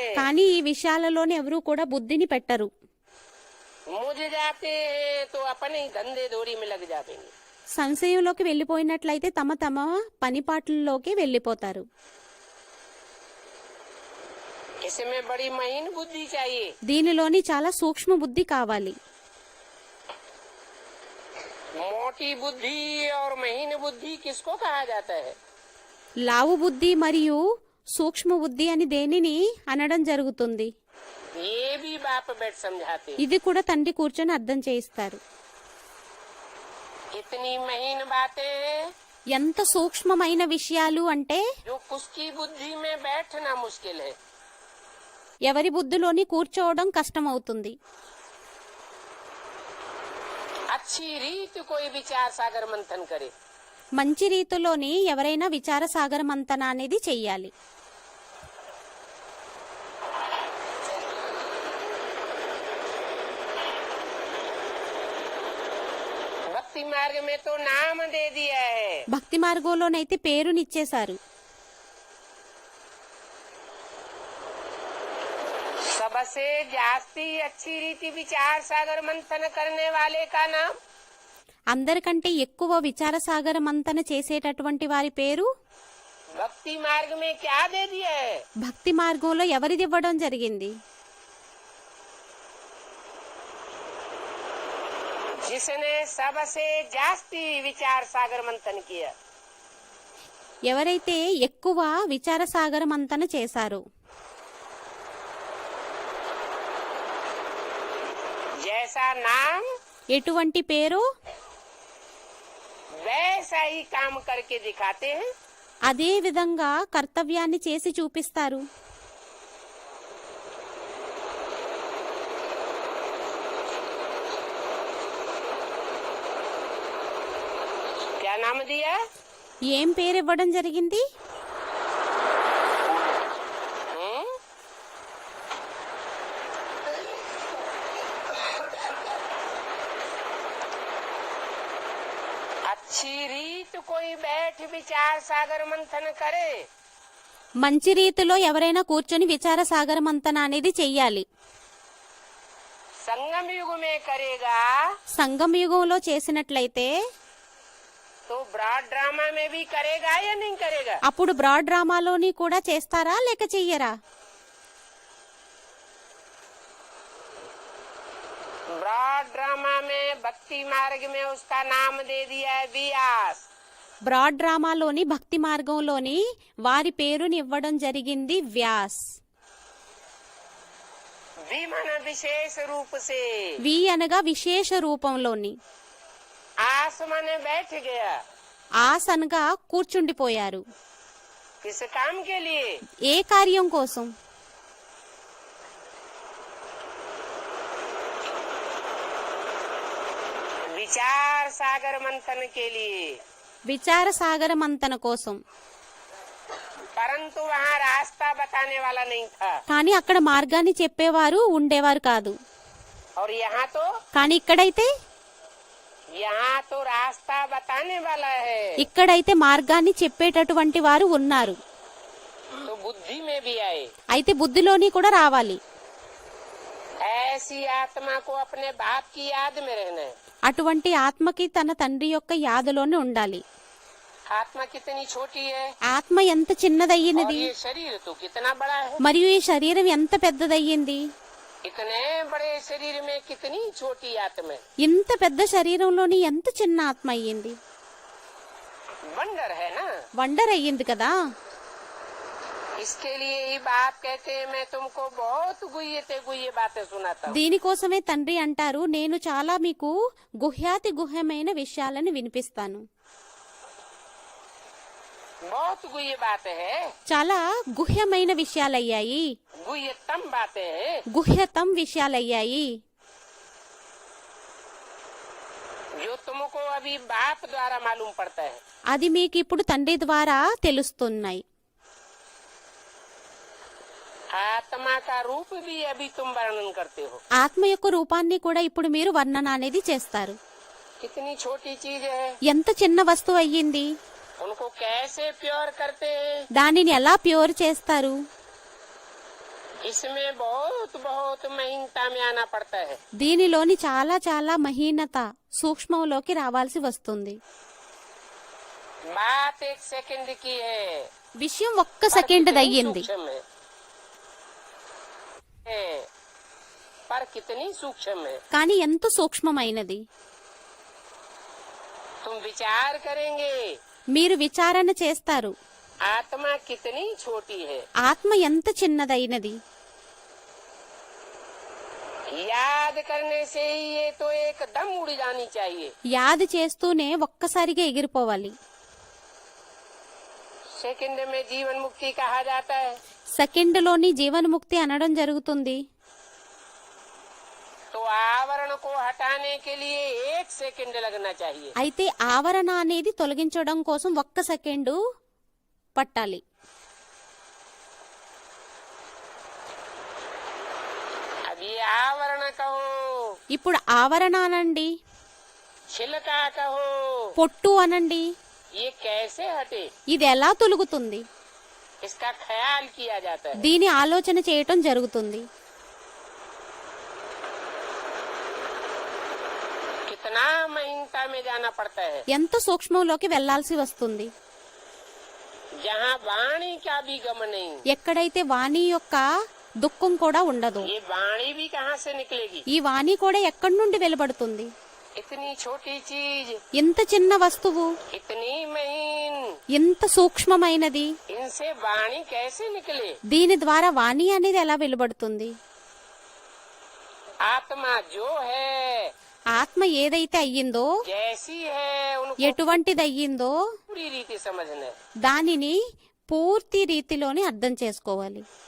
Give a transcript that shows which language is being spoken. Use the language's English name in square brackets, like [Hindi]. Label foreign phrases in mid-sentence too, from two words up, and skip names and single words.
[Telugu] కానీ ఈ విషయాలలోనే ఎవరూ కూడా బుద్ధిని పెట్టరు. [Hindi] मुझ जाते हैं तो अपने ही धंधे दौड़ी में लग जाएंगे। [Telugu] సంశయంలోకి వెళ్ళిపోయినట్లయితే తమ తమ పనిపాట్లలోకి వెళ్ళిపోతారు. [Hindi] इसमें बड़ी महीन बुद्धि चाहिए। [Telugu] దీనిలోని చాలా సూక్ష్మ బుద్ధి కావాలి. [Hindi] मोटी बुद्धि और महीन बुद्धि किसको कहा जाता है? [Telugu] లావు బుద్ధి మరియు సూక్ష్మ బుద్ధి అని దేనిని అనడం జరుగుతుంది. [Hindi] ये भी बाप बैठ समझाते। [Telugu] ఇది కూడా తండ్రి కూర్చొని అర్థం చేయిస్తారు. [Hindi] इतनी महीन बातें हैं [Telugu] ఎంత సూక్ష్మమైన విషయాలు అంటే [Hindi] जो उसकी बुद्धि में बैठना मुश्किल है। [Telugu] ఎవరి బుద్ధిలోని కూర్చోవడం కష్టమవుతుంది. [Hindi] अच्छी रीत कोई विचार सागर मंथन करे। [Telugu] మంచి రీతిలోని ఎవరైనా విచార సాగర మంతన అనేది చెయ్యాలి. [Hindi] भक्ति मार्ग में तो नाम दे दिया है। [Telugu] భక్తి మార్గంలోనైతే పేరునిచ్చేశారు. [Hindi] सबसे जास्ती अच्छी रीति विचार सागर मंथन करने वाले का नाम [Telugu] అందరికంటే ఎక్కువ విచార సాగర మంతన చేసేటటువంటి వారి పేరు [Hindi] भक्ति मार्ग में क्या दे दिया है? [Telugu] భక్తి మార్గంలో ఎవరిది ఇవ్వడం జరిగింది? [Hindi] जिसने सबसे जास्ती विचार सागर मंथन किया। [Telugu] ఎవరైతే ఎక్కువ విచార సాగర మంతన చేశారో [Hindi] जैसा नाम [Telugu] ఎటువంటి పేరు [Hindi] वैसा ही काम करके दिखाते हैं। [Telugu] అదే విధంగా కర్తవ్యాన్ని చేసి చూపిస్తారు. [Hindi] क्या नाम दिया? [Telugu] ఏం పేరు ఇవ్వడం జరిగింది? हम्म? [Hindi] अच्छी रीत कोई बैठ विचार सागर मंथन करे। [Telugu] మంచి రీతిలో ఎవరైనా కూర్చొని విచార సాగర మంతన అనేది చెయ్యాలి. [Hindi] संगम युग में करेगा [Telugu] సంగమ యుగంలో చేసినట్లయితే [Hindi] तो [English] broad drama [Hindi] में भी करेगा या नहीं करेगा? [Telugu] అప్పుడు [English] broad dramaలోని [Telugu] కూడా చేస్తారా లేక చెయ్యరా? [English] broad drama [Hindi] में भक्ति मार्ग में उसका नाम दे दिया है व्यास। [English] broad dramaలోని [Telugu] భక్తి మార్గంలోని వారి పేరుని ఇవ్వడం జరిగింది వ్యాస్. [Hindi] विमन विशेष रूप से [Telugu] వి అనగా విశేష రూపంలోని, [Hindi] आसमान में बैठ गया। [Telugu] ఆస్ అనగా కూర్చుండిపోయారు. [Hindi] किस काम के लिए? [Telugu] ఏ కార్యం కోసం? [Hindi] विचार सागर मंथन के लिए। [Telugu] విచార సాగర మంతన కోసం. [Hindi] परंतु वहाँ रास्ता बताने वाला नहीं था। [Telugu] కానీ అక్కడ మార్గాన్ని చెప్పేవారు ఉండేవారు కాదు. [Hindi] और यहाँ [Telugu] కానీ ఇక్కడైతే [Hindi] तो रास्ता बताने वाला है। [Telugu] ఇక్కడైతే మార్గాన్ని చెప్పేటటువంటి వారు ఉన్నారు. [Hindi] तो बुद्धि में भी आए। [Telugu] అయితే బుద్ధిలోని కూడా రావాలి. [Hindi] ऐसी आत्मा को अपने बाप की याद में रहना है। [Telugu] అటువంటి ఆత్మకి తన తండ్రి యొక్క యాదలోనే ఉండాలి. [Hindi] आत्मा कितनी छोटी है [Telugu] ఆత్మ ఎంత [Hindi] और [Telugu] చిన్నదయ్యినది, [Hindi] ये शरीर तो कितना बड़ा है। [Telugu] మరియు ఈ శరీరం ఎంత పెద్దదయ్యింది. [Hindi] इतने बड़े शरीर में कितनी छोटी आत्मा है। [Telugu] ఇంత పెద్ద శరీరంలోని ఎంత చిన్న ఆత్మ అయ్యింది. [Hindi] वंडर है ना। [Telugu] వండర్ అయ్యింది కదా. [Hindi] इसके लिए ही बाप कहते हैं मैं तुमको बहुत गुह्य बातें सुनाता हूँ। [Telugu] దీనికోసమే తండ్రి అంటారు, నేను చాలా మీకు గుహ్యాతి గుహ్యమైన విషయాలను వినిపిస్తాను. [Hindi] बहुत गुह्य बातें है, [Telugu] చాలా గుహ్యమైన విషయాలయ్యాయి, [Hindi] गुह्यतम बातें हैं। [Telugu] గుహ్యతం విషయాలయ్యాయి, [Hindi] जो तुमको अभी बाप द्वारा मालूम पड़ता है। [Telugu] అది మీకు ఇప్పుడు తండ్రి ద్వారా తెలుస్తున్నాయి. [Hindi] आत्मा का रूप भी अभी तुम वर्णन करते हो। [Telugu] ఆత్మ యొక్క రూపాన్ని కూడా ఇప్పుడు మీరు వర్ణన అనేది చేస్తారు. [Hindi] कितनी छोटी चीज है, [Telugu] ఎంత చిన్న వస్తువు అయ్యింది, [Hindi] उनको कैसे प्योर करते हैं। [Telugu] దానిని ఎలా ప్యూర్ చేస్తారు, [Hindi] इसमें बहुत बहुत महीनता में आना पड़ता है। [Telugu] దీనిలోని చాలా చాలా మహీనత సూక్ష్మంలోకి రావాల్సి వస్తుంది. [Hindi] बात एक सेकंड की है, [Telugu] విషయం ఒక్క సెకండ్ అయ్యింది, [Hindi] पर कितनी सूक्ष्म है। [Telugu] కానీ ఎంత సూక్ష్మమైనది. [Hindi] तुम विचार करेंगे [Telugu] మీరు విచారణ చేస్తారు, [Hindi] आत्मा कितनी छोटी है। [Telugu] ఆత్మ ఎంత చిన్నదైనది. [Hindi] याद करने से ही ये तो एकदम उड़ जानी चाहिए। [Telugu] యాद చేస్తూనే ఒక్కసారిగా ఎగిరిపోవాలి. [Hindi] सेकंड में जीवन मुक्ति कहा जाता है, [Telugu] సెకండ్లోని జీవన్ముక్తి అనడం జరుగుతుంది. [Hindi] तो आवरण को हटाने के लिए 1 सेकंड लगना चाहिए। [Telugu] అయితే ఆవరణ అనేది తొలగించడం కోసం ఒక్క సెకండు పట్టాలి. [Hindi] अब ये आवरण कहो, [Telugu] ఇప్పుడు ఆవరణ అనండి, [Hindi] छिलका कहो, [Telugu] పొట్టు అనండి, [Hindi] ये कैसे हटे, [Telugu] ఇది ఎలా తొలుగుతుంది, [Hindi] इसका ख्याल किया जाता है। [Telugu] దీని ఆలోచన చేయటం జరుగుతుంది. [Hindi] कितना महीनता में जाना पड़ता है, [Telugu] ఎంత సూక్ష్మంలోకి వెళ్లాల్సి వస్తుంది. [Hindi] जहाँ वाणी का भी गम नहीं। [Telugu] ఎక్కడైతే వాణి యొక్క దుఃఖం కూడా ఉండదు, [Hindi] ये वाणी भी कहाँ से निकलेगी। [Telugu] ఈ వాణి కూడా ఎక్కడి నుండి వెలువడుతుంది. [Hindi] इतनी छोटी चीज, [Telugu] ఇంత చిన్న వస్తువు, [Hindi] इतनी महीन, [Telugu] ఇంత సూక్ష్మమైనది, [Hindi] इनसे वाणी कैसे निकले। [Telugu] దీని ద్వారా వాణి అనేది ఎలా వెలువడుతుంది. [Hindi] आत्मा जो है, [Telugu] ఆత్మ ఏదైతే అయ్యిందో, [Hindi] जैसी है, उनको [Telugu] ఎటువంటిది అయ్యిందో [Hindi] पूरी रीति समझना है। [Telugu] దానిని పూర్తి రీతిలోని అర్థం చేసుకోవాలి.